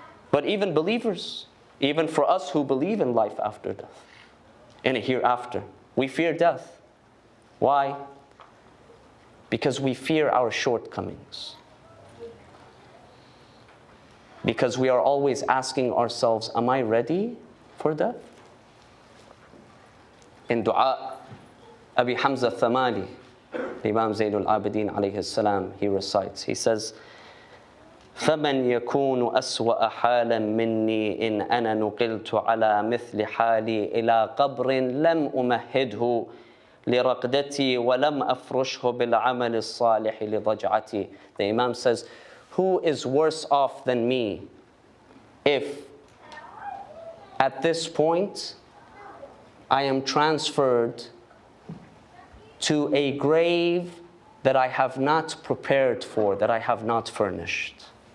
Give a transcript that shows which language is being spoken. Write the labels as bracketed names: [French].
[English] But even believers, even for us who believe in life after death, in a hereafter, we fear death. Why? Because we fear our shortcomings. Because we are always asking ourselves, am I ready for death? In dua, Abi Hamza Thamali, Imam Zainul Abidin alayhi salam, he recites, he says, [Arabic] فمن يكون أسوأ حالا مني إن أنا نقلت على مثل حالي إلى قبر لم أمهده لرقدتي ولم أفرشه بالعمل الصالح لضجعتي. [English] The Imam says, who is worse off than me if at this point I am transferred to a grave that I have not prepared for, that I have not furnished.